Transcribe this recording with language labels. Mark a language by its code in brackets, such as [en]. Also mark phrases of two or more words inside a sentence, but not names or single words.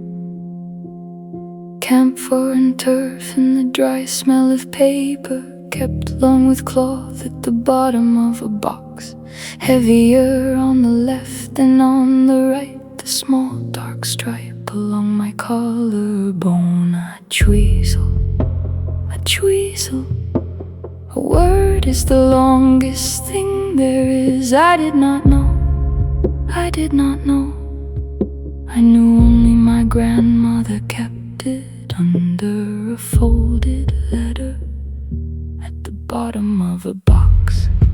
[en] Camphor and turf and the dry smell of paper, kept along with cloth at the bottom of a box. Heavier on the left than on the right, the small dark stripe along my collarbone. [ga] A chuisle, a chuisle. [en] A word is the longest thing there is. I did not know, I did not know. I knew only my grandmother kept it under a folded letter at the bottom of a box.